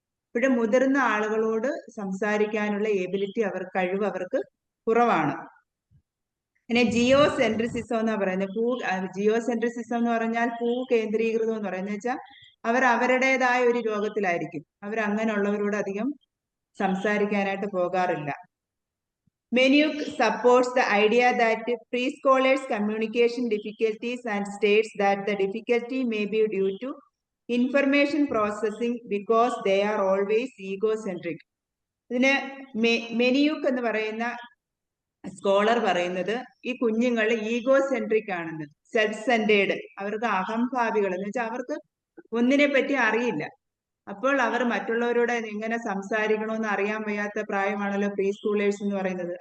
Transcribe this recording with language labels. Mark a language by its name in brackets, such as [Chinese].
[Malayalam] ഇപ്പോഴും മുതിർന്ന ആളുകളോട് സംസാരിക്കാനുള്ള എബിലിറ്റി, കഴിവ് അവർക്ക് കുറവാണ്. പിന്നെ ജിയോ സെൻട്രിസിസം എന്നാ പറയുന്നത്. ജിയോ സെൻട്രിസിസം എന്ന് പറഞ്ഞാൽ കേന്ദ്രീകൃതം എന്ന് പറയുന്നത് വെച്ചാൽ അവർ അവരുടേതായ ഒരു ലോകത്തിലായിരിക്കും. അവർ അങ്ങനെയുള്ളവരോട് അധികം സംസാരിക്കാനായിട്ട് പോകാറില്ല. [English] Menuke supports the idea that preschoolers' communication difficulties and states that the difficulty may be due to information processing because they are always egocentric. [Malayalam] ഇതിന് മെനിയൂക്ക് എന്ന് പറയുന്ന സ്കോളർ പറയുന്നത് ഈ കുഞ്ഞുങ്ങൾ ഈഗോസെൻട്രിക് ആണെന്ന്, സെൽഫ് സെന്റേഡ്, അവർക്ക് അഹംഭാവികൾ എന്ന് വെച്ചാൽ അവർക്ക് ഒന്നിനെ പറ്റി അറിയില്ല. അപ്പോൾ അവർ മറ്റുള്ളവരോട് എങ്ങനെ സംസാരിക്കണമെന്ന് അറിയാൻ വയ്യാത്ത പ്രായമാണല്ലോ പ്രീ സ്കൂളേഴ്സ് എന്ന് പറയുന്നത്.